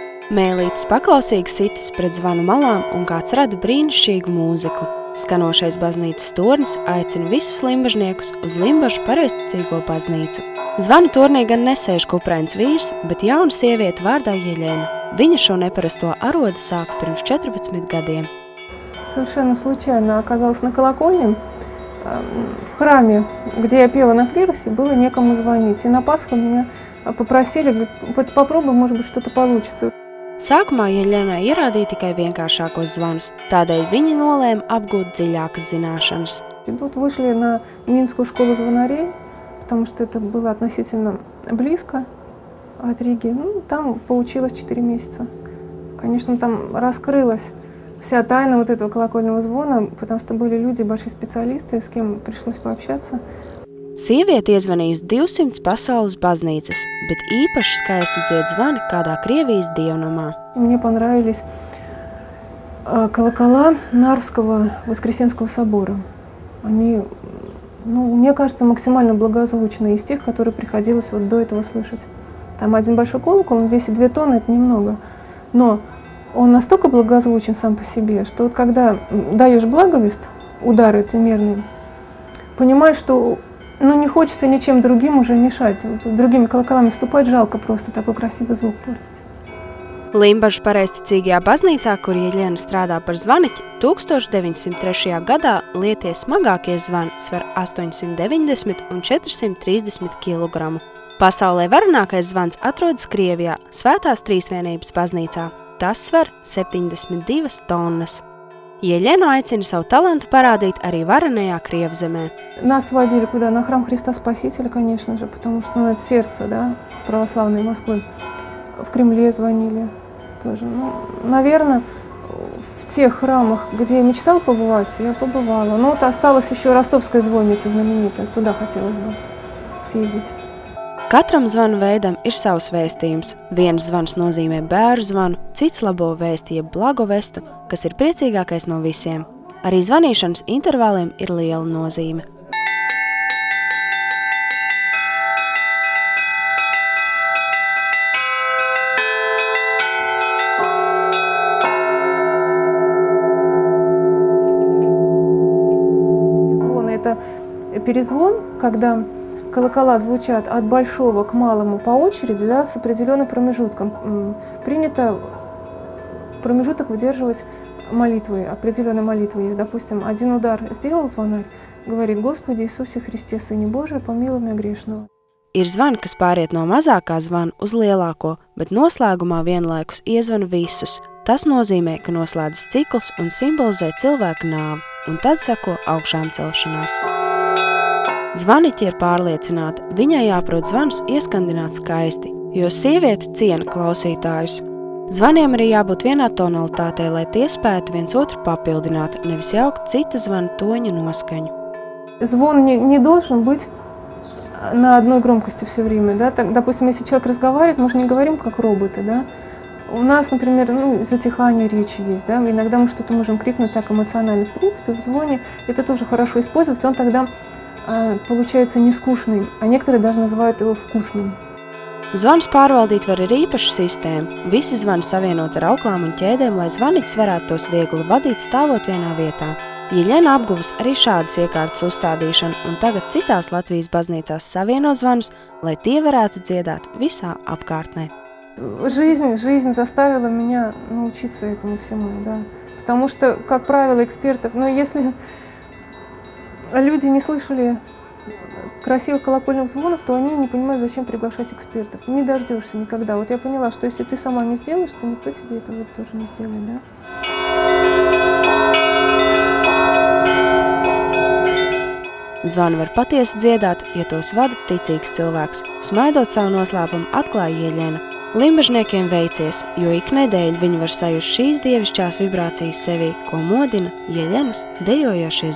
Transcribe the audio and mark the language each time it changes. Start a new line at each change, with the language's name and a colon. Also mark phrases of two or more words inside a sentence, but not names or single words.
Latvian: Mēlītes paklausīgi sitis pret zvanu malām un kāds rada brīnišķīgu mūziku. Skanošais baznīcas tornis aicina visus limbažniekus uz Limbažu pareizticīgo baznīcu. Zvanu tornī gan nesēž kuprains vīrs, bet jauna sieviete vārdā Еļена. Viņa šo neparasto arodu sāka pirms 14 gadiem.
Russian: Совершенно случайно оказалась на колокольне. В храме, где я пела на клиросе, было некому звонить. И на Пасху меня попросили, говорят, попробуй, может быть, что-то получится.
Latvian: Sākumā Еļenai ierādīja tikai vienkāršākos zvanus, tādēļ viņa nolēma apgūt dziļākas zināšanas.
Russian: И тут вышли на Минскую школу звонарей, потому что это было относительно близко от Риги. Ну, там поучилась 4 месяца. Конечно, там раскрылась вся тайна вот этого колокольного звона, потому что были люди, большие специалисты, с кем пришлось пообщаться.
Latvian: Sieviete iezvanījusi 200 pasaules baznīcas, bet īpaši skaisti dzied zvani kādā Krievijas dievnamā.
Russian: Мне понравились колокола Нарвского Воскресенского собора. Они, мне кажется, максимально благозвучные из тех, которые приходилось вот до этого слышать. Там один большой колокол, он весит 2 тонны, это немного. Но он настолько благозвучен сам по себе, что вот когда даешь благовест, удары эти мерные, понимаешь, что не хочется ничем другим уже мешать. Вот, другими колоколами ступать жалко просто такой красивый звук портить.
Latvian: Limbažu pareizticīgajā baznīcā, kur Еļena strādā par zvaniķi, 1903. gadā lietie smagākie zvani svar 890 un 430 kg. Pasaulē varenākais zvans atrodas Krievijā, Svētās Trīsvienības baznīcā. Tas svar 72 tonnas. Еļena aicina savu talantu парādīt arī varenajā Krievzemē.
Russian: Нас водили куда? На храм Христа Спасителя, конечно же, потому что это сердце, да, православной Москвы. В Кремле звонили тоже. Наверное, в тех храмах, где я мечтала побывать, я побывала. Но вот осталась еще Ростовская звонница знаменитая, туда хотелось бы съездить.
Latvian: Katram zvanu veidam ir savs vēstījums. Viens zvans nozīmē bēru zvanu, cits labo vēsti jeb blago vestu, kas ir priecīgākais no visiem. Arī zvanīšanas intervāliem ir liela nozīme.
Russian: Звон – это перезвон, когда колокола звучат от большого к малому по очереди, да, с определенным промежутком. Принято промежуток выдерживать молитвой, определенной молитвой есть. Допустим, один удар сделал звонарь, говорит: «Господи Иисусе Христе, Сыне Божий, помилуй меня грешного».
Latvian: Ir zvani, kas pāriet no mazākā zvana uz lielāko, bet noslēgumā vienlaikus iezvana visus. Tas nozīmē, ka noslēdzas cikls un simbolizē cilvēka nāvi, un tad sako augšām celšanās. Zvaniķi ir pārliecināti, viņai jāprot zvanus ieskandināt skaisti, jo sieviete ciena klausītājus. Zvaniem arī jābūt vienā tonalitātē, lai tie spētu viens otru papildināt, nevis jaukt cita zvana toņa noskaņu.
Russian: Звон не должен быть на одной громкости все время, да. Так, допустим, если человек разговаривает, мы же не говорим как роботы, да. У нас, например, затихание речи есть, да. Иногда мы что-то можем крикнуть так эмоционально. В принципе, в звоне это тоже хорошо использоваться, он тогда получается не скучный, а некоторые даже называют его вкусным.
Latvian: Zvanus pārvaldīt var ar īpašu sistēmu. Visi zvani savienot ar auklām un ķēdēm, lai zvaniķis varētu tos viegli vadīt stāvot vienā vietā. Еļena apguvis arī šādas iekārtas uzstādīšanu, un tagad citās Latvijas baznīcās savieno zvanus, lai tie varētu dziedāt visā apkārtnē.
Russian: Жизнь заставила меня научиться этому всему, да. Потому что, как правило, экспертов, если люди не слышали красивых колокольных звонов, то они не понимают, зачем приглашать экспертов. Не дождешься никогда. Вот я поняла, что если ты сама не сделаешь, то никто тебе этого тоже не сделает, да?
Latvian: Zvanu var patiesi dziedāt, ja tos vada ticīgs cilvēks. Smaidot savu noslēpumu atklāja Еļena. Limbažniekiem veicies, jo ik nedēļu viņi var sajust šīs dievišķās vibrācijas sevī, ko modina Еļenas dejojošie zvani.